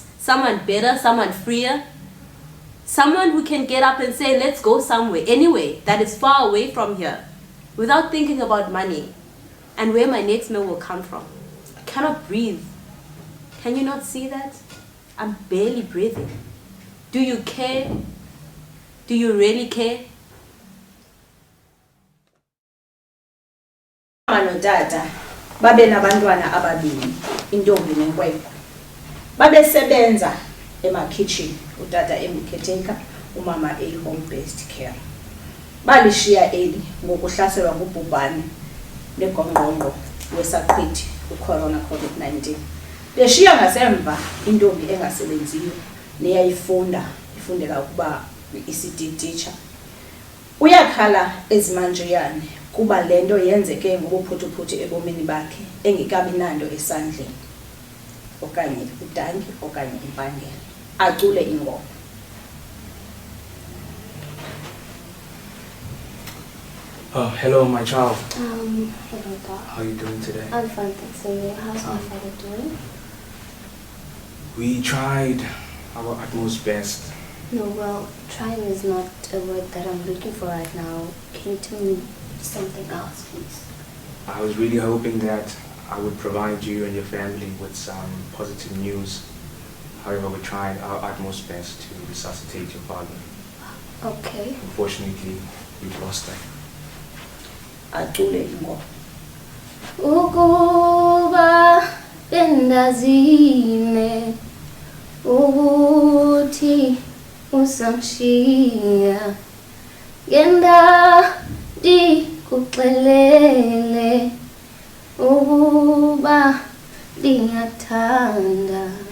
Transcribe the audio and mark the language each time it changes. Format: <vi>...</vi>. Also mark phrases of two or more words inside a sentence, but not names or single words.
<en>Someone better, someone freer. Someone who can get up and say, let's go somewhere, anyway, that is far away from here. without thinking about money and where my next meal will come from. I cannot breathe. Can you not see that? I'm barely breathing. Do you care? Do you really care?</en> <xh>Mama notata babe nabantwana ababili, intombi nenkwenkwe. Babesebenza ema-kitchen, utata caretaker, umama</xh> <en>home-based care.</en> <xh>Balishiya eli ngokuhlaselwa ngubhubhane negongqongqo wesaqhithi ucorona COVID-19. Beshiya ngasemva intombi engasebenziyo ifundela ukuba</xh> <en>i-ECD teacher.</en> <xh>Uyakhala ezimanjeyane kuba lento yenzeke ngobuphuthuphuthu ebomini bakhe engekabi nando esandleni, okanye udangi okanye impangelo. Acule ingoma.</xh> <en>Oh, hello, my child. Hello, Doc. How are you doing today? I'm fine, thanks. And you? How's my father doing? We tried our utmost best. No, well, trying is not a word that I'm looking for right now. Can you tell me something else, please? I was really hoping that I would provide you and your family with some positive news. However, we tried our utmost best to resuscitate your father. Okay. Unfortunately, we've lost him.</en> <xh>Acule ingoma. Ukuba bendazine ukuthi usamshiya ngenda ndikuxelele ukuba ndingathanda.</xh>